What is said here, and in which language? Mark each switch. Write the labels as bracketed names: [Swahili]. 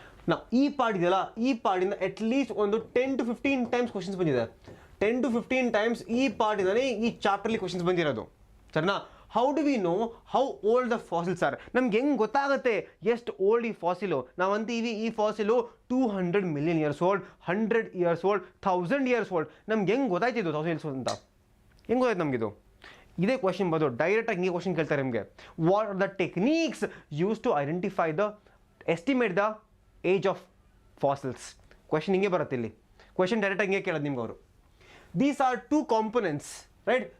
[Kannada] ನಾವು ಈ ಪಾರ್ಟ್ ಇದೆಯಲ್ಲ, ಈ ಪಾರ್ಟಿಂದ ಅಟ್ಲೀಸ್ಟ್ ಒಂದು 10 to 15 ಟೈಮ್ಸ್ ಕ್ವಶನ್ಸ್ ಬಂದಿದೆ. 10 to 15 ಟೈಮ್ಸ್ ಈ ಪಾರ್ಟಿಂದನೇ ಈ ಚಾಪ್ಟರ್ಲಿ ಕ್ವಶನ್ಸ್ ಬಂದಿರೋದು, ಸರಿನಾ? [English] How do we know how old the fossils are? [Kannada] ನಮ್ಗೆ ಹೆಂಗೆ ಗೊತ್ತಾಗುತ್ತೆ ಎಷ್ಟು ಓಲ್ಡ್ ಈ ಫಾಸಿಲು? ನಾವು ಅಂತೀವಿ ಈ ಫಾಸಿಲು [English] 200 million years old, 100 years old, 1000 years old. [Kannada] ನಮ್ಗೆ ಹೆಂಗೆ ಗೊತ್ತಾಯ್ತಿದ್ದು [English] 1000 years old [Kannada] ಅಂತ? ಹೆಂಗೆ ಗೊತ್ತಾಯ್ತು ನಮಗಿದು? ಇದೇ ಕ್ವಶನ್ ಬಂದು ಡೈರೆಕ್ಟಾಗಿ ಹಿಂಗೆ ಕ್ವಶನ್ ಕೇಳ್ತಾರೆ ನಿಮಗೆ. [English] What are the techniques use to identify the estimate the age of fossils? [Kannada] Question ಹಿಂಗೆ ಬರುತ್ತೆ ಇಲ್ಲಿ. ಕ್ವಶನ್ ಡೈರೆಕ್ಟಾಗಿ ಹಿಂಗೆ ಕೇಳೋದು ನಿಮ್ಗೆ ಅವರು. [English] these are 2 components, [Kannada] right?